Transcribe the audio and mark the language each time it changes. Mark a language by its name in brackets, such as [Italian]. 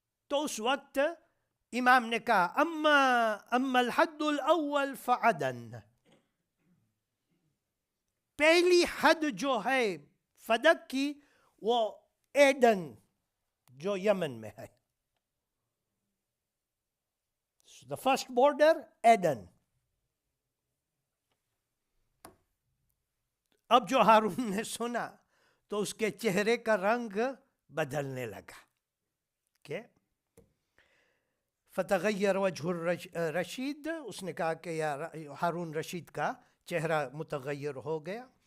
[Urdu] تو اس وقت امام نے کہا، [Arabic] اما الحد الاول فعدن، [Urdu] پہلی حد جو ہے فدق کی وہ ایڈن جو یمن میں ہے. [English] The first border Aden. [Urdu] اب جو ہارون نے سنا تو اس کے چہرے کا رنگ بدلنے لگا. کہ [Arabic] فتغیر وجہ الرشید، [Urdu] اس نے کہا کہ یا ہارون رشید کا چہرہ متغیر ہو گیا.